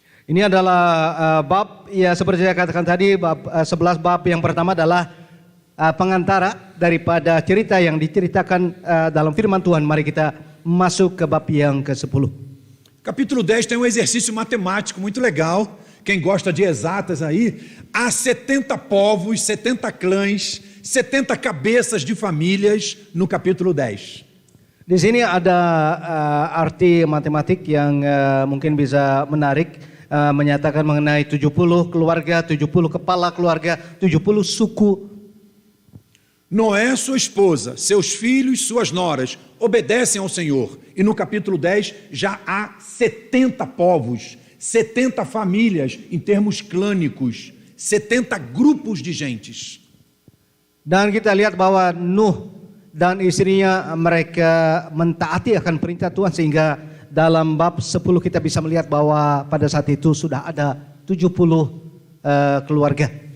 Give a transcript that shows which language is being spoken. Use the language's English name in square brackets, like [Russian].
[Indonesian] Ini adalah bab, ya seperti saya katakan tadi, bab 11 bab yang pertama adalah pengantara daripada cerita yang diceritakan dalam firman Tuhan. Mari kita masuk ke bab yang ke-10. [Portuguese] Capítulo 10 tem um exercício matemático muito legal. Quem gosta de exatas aí, há 70 povos, 70 clãs, 70 cabeças de famílias no capítulo 10. [Indonesian] Di sini ada arti matematik yang mungkin bisa menarik, menyatakan mengenai 70 keluarga, 70 kepala keluarga, 70 suku. [Portuguese] Noé, sua esposa, seus filhos, suas noras obedecem ao Senhor. E no capítulo 10 já há 70 povos, 70 famílias em termos clânicos, 70 grupos de gentes. [Indonesian] Dan kita lihat bahwa Nuh dan istrinya mereka mentaati akan perintah Tuhan, sehingga dalam bab 10 kita bisa melihat bahwa pada saat itu sudah ada 70 keluarga.